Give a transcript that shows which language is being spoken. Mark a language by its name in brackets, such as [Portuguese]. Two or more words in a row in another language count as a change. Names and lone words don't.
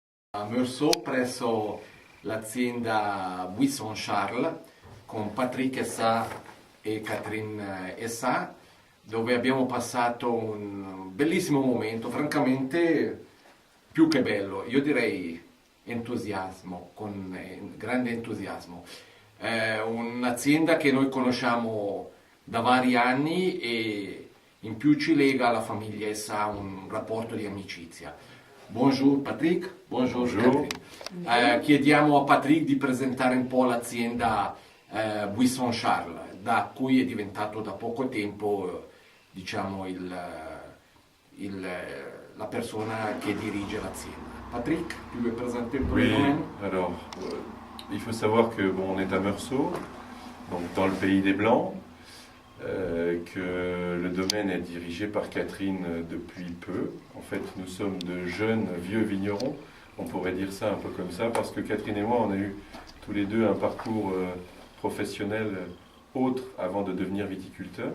[Italian] A Meursault presso l'azienda Buisson Charles con Patrick Essa e Catherine Essa, dove abbiamo passato un bellissimo momento, francamente più che bello, io direi entusiasmo, con grande entusiasmo. Un'azienda che noi conosciamo da vari anni e in più ci lega alla famiglia Essa un rapporto di amicizia. [French] Bonjour Patrick, bonjour Bonjour. Catherine. [Italian] Chiediamo a Patrick di presentare un po' l'azienda Buisson Charles, da cui è diventato da poco tempo diciamo, la persona che dirige l'azienda. [French] Patrick, tu veux présenter un peu le Oui, domaine? alors, il faut savoir que bon, on est à Meursault, donc dans le pays des Blancs, que le domaine est dirigé par Catherine depuis peu. En fait, nous sommes de jeunes vieux vignerons, on pourrait dire ça un peu comme ça, parce que Catherine et moi, on a eu tous les deux un parcours professionnel autre avant de devenir viticulteur.